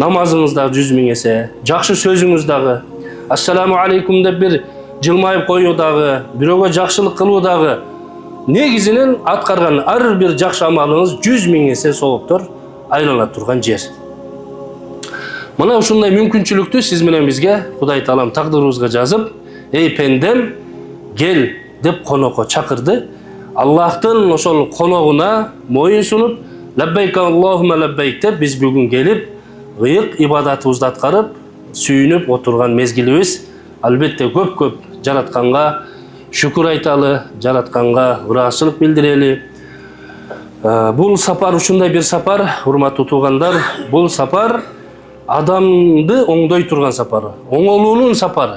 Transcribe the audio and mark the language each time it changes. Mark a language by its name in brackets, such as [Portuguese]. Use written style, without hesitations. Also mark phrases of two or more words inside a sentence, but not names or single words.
[Kyrgyz] Намазыңыз дагы 100 000 эсе, жакшы сөзүңүз дагы, [Arabic] السلام عليكم [Kyrgyz] деп бир жылмайып коюу дагы, бирөөгө жакшылык кылуу дагы, негизинен аткарган ар бир жакшы амалыңыз 100 000 эсе сооптор айлана турган жер. Мына ушундай мүмкүнчүлүктү сиз менен бизге Кудай Таалам тагдырыбызга жазып, эй пендем, кел деп конокко чакырды. Аллахтын ошол коногуна моюн сунуп, [Arabic] لبيك اللهم لبيك [Kyrgyz] деп биз бүгүн келип, ыйык ибадатыбызды аткарып, сүйүнүп отурган мезгилибиз. Албетте көп жаратканга шүкүр айталы, жаратканга ыраазычылык билдирели. Бул сапар ушундай бир сапар, урматтуу туугандар, бул сапар адамды оңдой турган сапары, оңолуунун сапары.